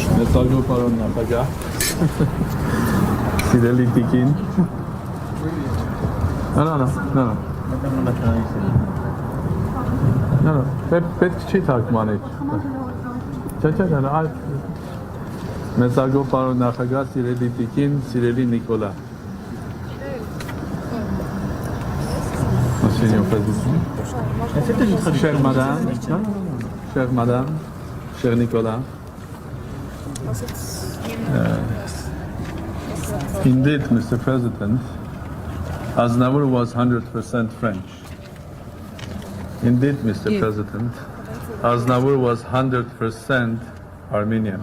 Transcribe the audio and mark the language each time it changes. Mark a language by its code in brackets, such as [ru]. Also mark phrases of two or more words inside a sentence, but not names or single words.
[hy] Մեծագո պարոն նախագահ, սիրելի տիկին, պետք չի թարգմանիչ, մեծագո պարոն նախագահ, սիրելի տիկին, սիրելի Նիկոլա, [fr] cher madame, cher Nicolas, [en] indeed, Mr. President, Aznavour was 100% French. Indeed, Mr. President, Aznavour was 100% Armenian.